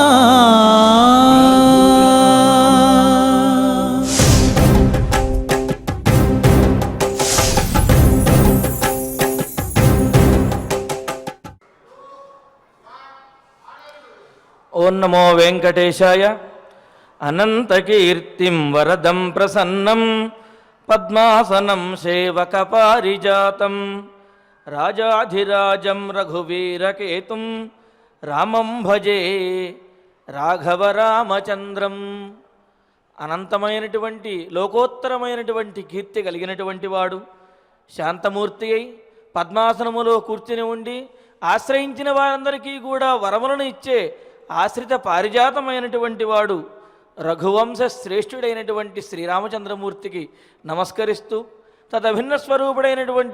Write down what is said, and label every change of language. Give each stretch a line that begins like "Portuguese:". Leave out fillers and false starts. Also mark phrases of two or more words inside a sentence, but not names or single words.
Sanskrit: ओं नमो वेंकटेशाय। अनंतकीर्तिं वरदं प्रसन्नं पद्मासनं सेवकपारिजातं राजाधिराजं रघुवीरकेतुं रामं भजे రాఘవరామచంద్రం.
Telugu: అనంతమైనటువంటి లోకోత్తరమైనటువంటి కీర్తి కలిగినటువంటి వాడు, శాంతమూర్తి అయి పద్మాసనములో కూర్చుని ఉండి ఆశ్రయించిన వారందరికీ కూడా వరములను ఇచ్చే ఆశ్రిత పారిజాతమైనటువంటి వాడు రఘువంశ శ్రేష్ఠుడైనటువంటి శ్రీరామచంద్రమూర్తికి నమస్కరిస్తూ, తదభిన్న స్వరూపుడైనటువంటి